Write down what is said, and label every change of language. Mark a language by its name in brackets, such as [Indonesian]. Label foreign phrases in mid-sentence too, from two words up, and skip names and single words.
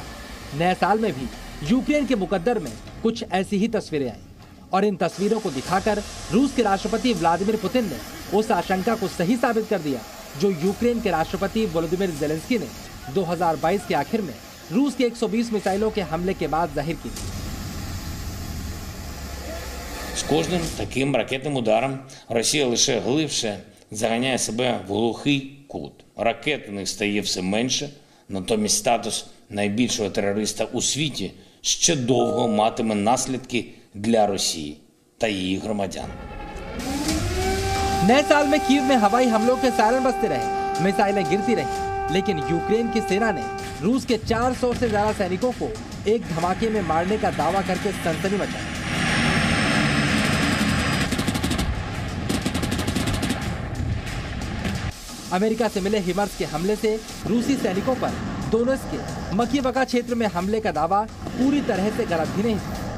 [Hindi] नए साल में भी यूक्रेन के मुकद्दर में कुछ ऐसी ही तस्वीरें आई, और इन तस्वीरों को दिखाकर रूस के राष्ट्रपति व्लादिमीर पुतिन ने उस आशंका को सही साबित कर दिया जो यूक्रेन के राष्ट्रपति वोलोदिमीर ज़ेलेंस्की ने 2022 के आखिर में रूस के 120 मिसाइलों के हमले के बाद जाहिर की थी। [Ukrainian] З кожним таким ракетним ударом Росія лише глибше заганяє себе в глухий кут. Ракет у них стає все менше, натомість статус найбільшого терориста у світі ще довго матиме наслідки для Росії та її громадян. [Hindi] नए साल में कीव में हवाई हमलों के सायरन बजते रहे, मिसाइलें गिरती रहीं, लेकिन यूक्रेन की सेना ने रूस के 400 से ज्यादा सैनिकों को एक धमाके में मारने का दावा करके सनसनी मचाई। अमेरिका से मिले हिमर्स के हमले से रूसी सैनिकों पर दोनेत्स्क के मकीवका क्षेत्र में हमले का दावा पूरी तरह से गलत भी नहीं था।